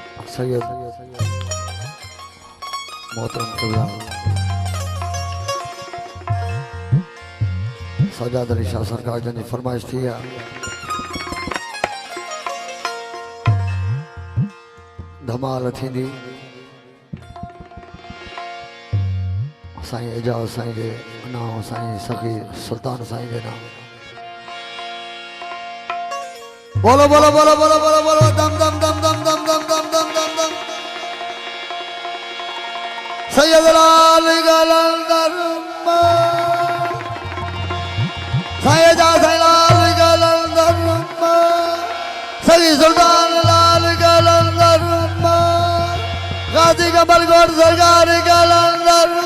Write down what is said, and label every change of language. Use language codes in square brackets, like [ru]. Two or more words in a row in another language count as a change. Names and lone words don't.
[sd] सैयद मोहतरम किबला सजाद अली शाह सरकार जन फरमाइश थी है धमाल थी साईं एजाज साईं जे नाम साईं सखी सुल्तान साईं जे नाम बोलो बोलो बोलो बोलो बोलो बोलो दम दम दम दम दम दम दम दम दम दम सैयद लाल कलंदर सैयद लाल कलंदर सखी सुल्तान लाल कलंदर गाजी कमल गौर सरकार कलंदर